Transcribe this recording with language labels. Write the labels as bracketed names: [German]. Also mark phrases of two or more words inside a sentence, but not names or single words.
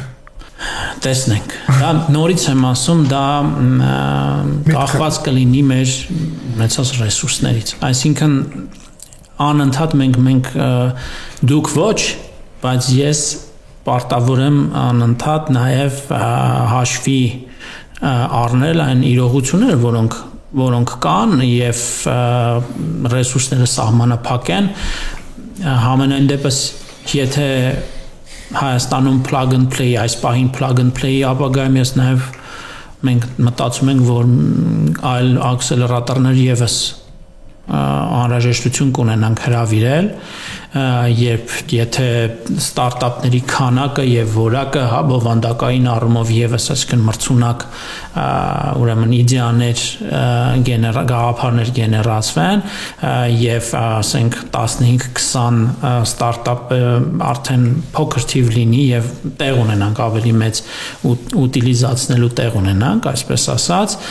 [Armenian] Տեսնենք։ Դա նորից եմ ասում, դա կախված կլինի մեր ունեցած ռեսուրսներից։ Այսինքն անընդհատ մենք դուք ոչ, բայց ես պարտավոր եմ անընդհատ նաեւ հաշվի առնել այն իրողությունները, որոնք կան եւ ռեսուրսները սահմանափակ են համենայն դեպս եթե Հայաստանում [English] plug and play [Armenian] այս պահին [English] plug and play- [Armenian] ի ապագայում ես նաեւ մենք մտածում ենք որ այլ ակսելերատորներ եւս անհրաժեշտություն կունենանք հրավիրել երբ եթե ստարտափների քանակը եւ որակը բովանդակային առումով եւս այսինքն մրցունակ ուրեմն իդեաներ գաղափարներ գեներացվեն եւ ասենք 15-20 ստարտափ արդեն փոքր թիվ լինի եւ տեղ ունենանք ավելի մեծ ուտիլիզացնելու տեղ ունենանք այսպես ասած